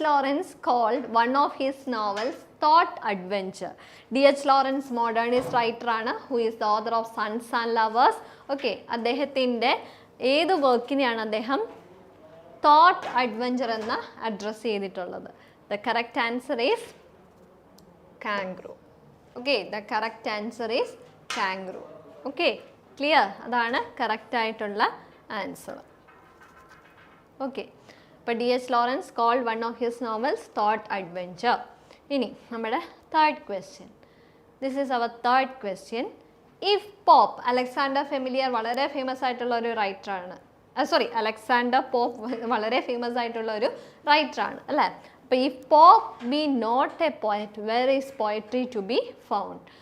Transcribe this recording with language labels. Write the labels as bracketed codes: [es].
[en] Lawrence called one of his novels Thought Adventure. D.H. Lawrence modernist writer ആണ്, who is the author of Sons and Lovers. [ml] Okay, അദ്ദേഹത്തിൻ്റെ ഏത് വർക്കിനെയാണ് അദ്ദേഹം thought adventure എന്ന് address ചെയ്തിട്ടുള്ളത്? [en] The correct answer is Kangaroo. Okay, the correct answer is Kangaroo. Okay, clear? [ml] അതാണ് correct ആയിട്ടുള്ള answer. Okay, അപ്പോൾ D.H. [en] Lawrence called one of his novels Thought Adventure. [ml] ഇനി നമ്മുടെ third question. [en] This is our third question. [ml] If pop, Alexander familiar വളരെ famous ആയിട്ടുള്ള ഒരു റൈറ്ററാണ്. Alexander pop വളരെ famous ആയിട്ടുള്ള ഒരു റൈറ്ററാണ് അല്ലേ. അപ്പോൾ [en] If Pope be not a poet, where is poetry to be found?